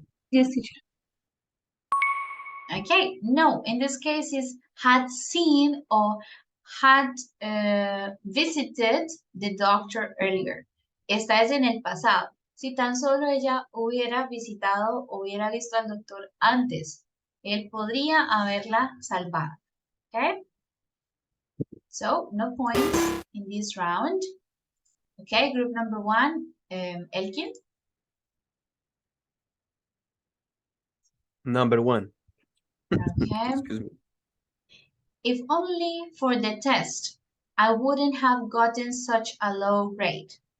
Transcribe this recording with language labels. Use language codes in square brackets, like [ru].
[en] Yes, teacher. Okay, no, in this case is had seen or had visited the doctor earlier. [es] Esta es en el pasado. Si tan solo ella hubiera visitado, hubiera visto al doctor antes, él podría haberla salvado. [en] Okay? So, no points in this round. Okay, group number 1, Elkin. Number 1. Okay. Excuse me. If only for the test, I wouldn't have gotten such a low grade.